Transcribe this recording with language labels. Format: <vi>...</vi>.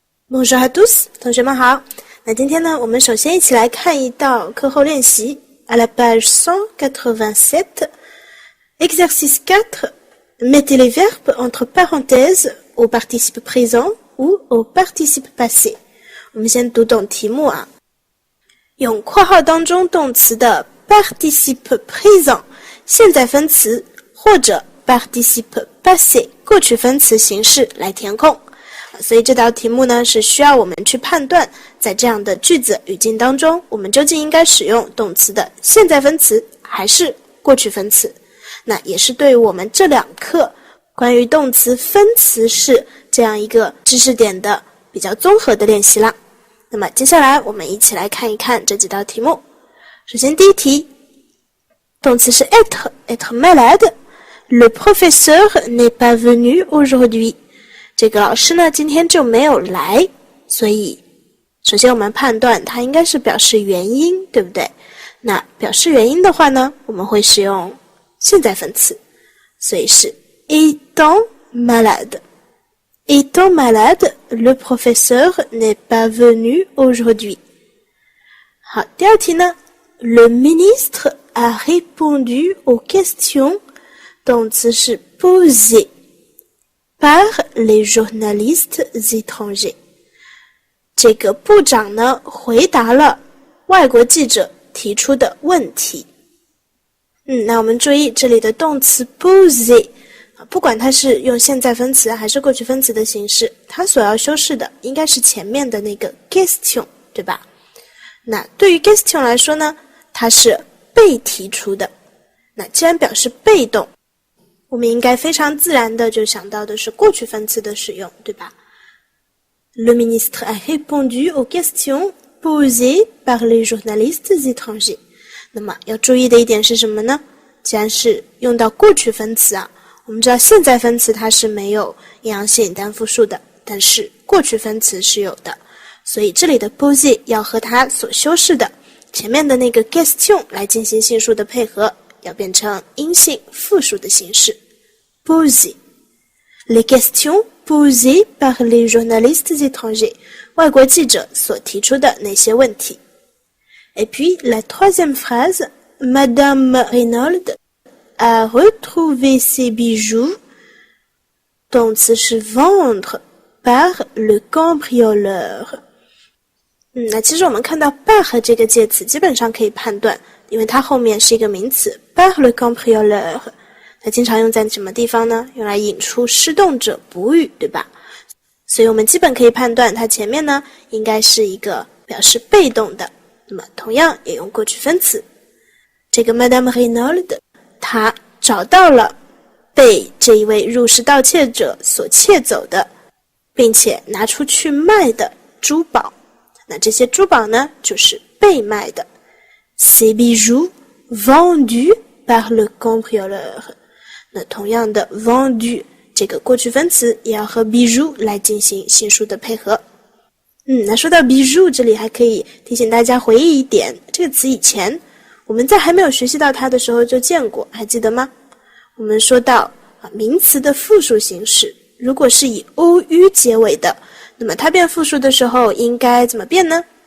<fr>Bonjour à tous，</fr> <zh>同学们好。那今天呢，我们首先一起来看一道课后练习。</zh> <fr>À la page 187, exercice 4, mettez les verbes entre parenthèses au participe présent ou au participe passé。</fr> <zh>我们先读懂题目啊。用括号当中动词的 participe présent 现在分词或者 participe passé 过去分词形式来填空。所以这道题目呢是需要我们去判断，在这样的句子语境当中，我们究竟应该使用动词的现在分词还是过去分词。那也是对于我们这两课关于动词分词式这样一个知识点的比较综合的练习啦。那么接下来我们一起来看一看这几道题目。首先第一题，动词是</zh> <fr>être malade. Le professeur n'est pas venu aujourd'hui.</fr> <zh>这个老师呢今天就没有来，所以首先我们判断它应该是表示原因，对不对？那表示原因的话呢，我们会使用现在分词，所以是</zh> <fr>étant malade. Étant malade, le professeur n'est pas venu aujourd'hui.</fr> <zh>好，第二题呢</zh> <fr>Le ministre a répondu aux questions.</fr> <zh>动词是</zh> <fr>poser.Par les journalistes étrangers.</fr> <zh>这个部长呢回答了外国记者提出的问题。那我们注意这里的动词 poser， 不管它是用现在分词还是过去分词的形式，它所要修饰的应该是前面的那个 question， 对吧？那对于 question 来说呢，它是被提出的。那既然表示被动，我们应该非常自然的就想到的是过去分词的使用，对吧？</zh> <fr>Le ministre a répondu aux questions posées par les journalistes étrangers.</fr> <zh>那么要注意的一点是什么呢？既然是用到过去分词啊，我们知道现在分词它是没有阴阳性单复数的，但是过去分词是有的，所以这里的 posé 要和它所修饰的前面的那个 question 来进行性数的配合，要变成阴性复数的形式 poser.</zh> <fr>Les questions posées par les journalistes étrangers.</fr> <zh>外国记者所提出的那些问题。</zh> <fr>Et puis, la troisième phrase, Madame Reynolds a retrouvé ses bijoux.</fr> <zh>动词是</zh> <fr>vendre par le cambrioleur.</fr> <zh>那其实我们看到 par 这个介词基本上可以判断，因为它后面是一个名词 par le cambrioleur， 它经常用在什么地方呢？用来引出施动者补语，对吧？所以我们基本可以判断它前面呢应该是一个表示被动的，那么同样也用过去分词。这个 Madame Reynolds 她找到了被这一位入室盗窃者所窃走的并且拿出去卖的珠宝，那这些珠宝呢就是被卖的。</zh> <fr>Ces bijoux vendus par le cambrioleur.</fr> <zh>那同样的 vendu 这个过去分词也要和 bijoux 来进行性数的配合。那说到 bijoux 这里还可以提醒大家回忆一点，这个词以前我们在还没有学习到它的时候就见过，还记得吗？我们说到名词的复数形式，如果是以 ou 结尾的，那么它变复数的时候应该怎么变呢？</zh>